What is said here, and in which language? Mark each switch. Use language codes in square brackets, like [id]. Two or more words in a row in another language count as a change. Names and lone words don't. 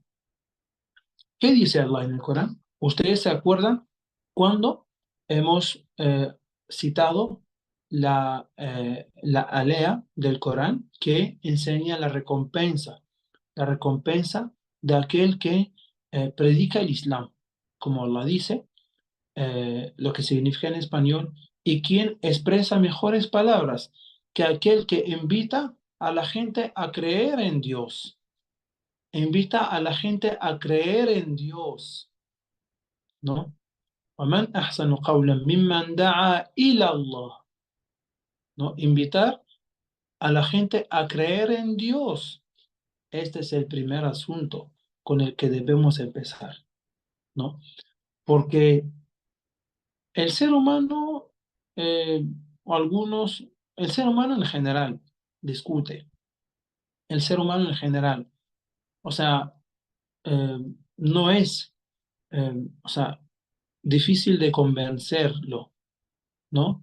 [es] ¿Qué dice Allah en el Corán? ¿Ustedes se acuerdan cuando hemos citado la alea del Corán que enseña la recompensa de aquel que predica el Islam, como Allah dice, lo que significa en español, y quien expresa mejores palabras que aquel que invita a la gente a creer en Dios. Invita a la gente a creer en Dios, ¿no? [ar] وَمَنْ أَحْسَنُ قَوْلًا مِمَّنْ دَعَا إِلَى اللَّهِ. [es] ¿No? Invitar a la gente a creer en Dios. Este es el primer asunto con el que debemos empezar, ¿no? Porque el ser humano, eh, o algunos, el ser humano en general, discute, el ser humano en general, o sea, eh, no es, o sea, difícil de convencerlo, ¿no?